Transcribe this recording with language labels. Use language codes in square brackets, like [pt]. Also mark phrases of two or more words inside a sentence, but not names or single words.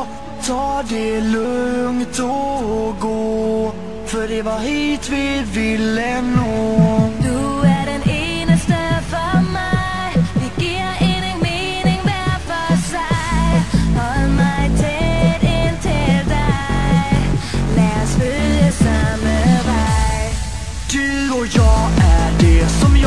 [sv] Ta det lugnt och gå, för det var hit vi ville nå. Du är den innersta för mig. Det ger ingen mening var för sig. Håll mig tät intill dig. [da] Lad os følge samme vej. [sv] Du och jag är det som